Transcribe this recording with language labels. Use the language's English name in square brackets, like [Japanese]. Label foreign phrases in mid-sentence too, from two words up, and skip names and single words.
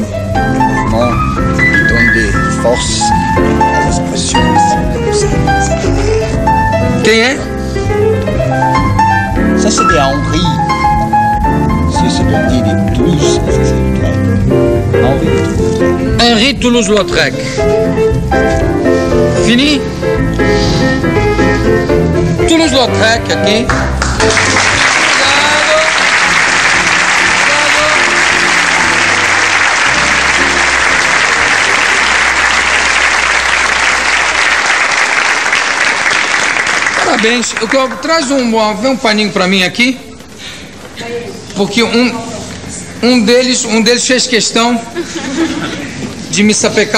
[French] Mouvement qui donne des forces à l'expression ici. [Portuguese] Quem é? [French] Ça, c'est de Henri. C'est de Toulouse. Henri Toulouse-Lautrec. [Portuguese] Fini? Toulouse-Lautrec aqui. Parabéns. Traz um paninho pra mim aqui. Porque um deles fez questão de me sapecar.